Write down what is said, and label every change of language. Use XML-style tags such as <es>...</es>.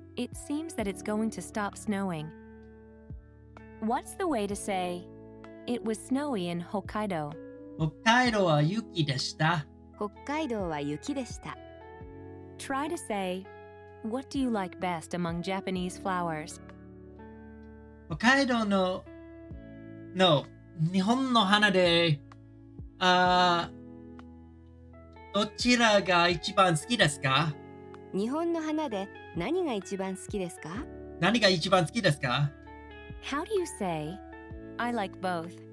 <en>It seems that it's going to stop snowing. What's the way to say, it was snowy in Hokkaido?</en> <ja>Hokkaido wa yuki deshita. 北海道は雪でした。</ja> <en>Try to say, what do you like best among Japanese flowers?</en> <ja>Hokkaido no... No. 日本の花で、どちらが一番好きですか？日本の花で何が一番好きですか？何が一番好きですか？</ja> <en>How do you say, I like both?</en>